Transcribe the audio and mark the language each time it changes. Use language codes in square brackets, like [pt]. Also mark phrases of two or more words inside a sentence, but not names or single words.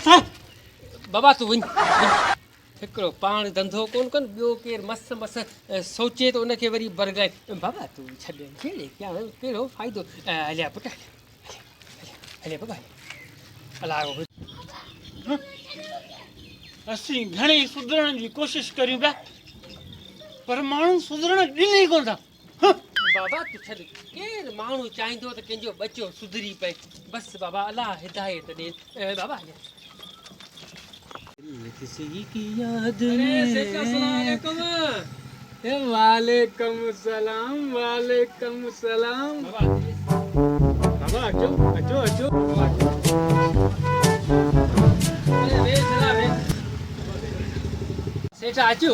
[sd] बाबा तूं वञ हिकिड़ो पाण धंधो कोन कनि ॿियो केरु मस मस सोचे त उनखे वरी बरगाए बाबा तूं छॾे छेड़े क्या कहिड़ो फ़ाइदो हलिया पुटु हलिया बाबा अलाह असीं घणेई सुधरण जी कोशिशि करियूं पिया पर माण्हू सुधरण ॾिनी कोन था बाबा तूं छॾ केरु माण्हू चाहींदो त कंहिंजो बचो सुधरी पए बसि बाबा अलाह हिदायत ॾे बाबा किसी की याद [ar] वालेकुम सलाम [sd] बाबा अचो अचो अचो सेठा अचो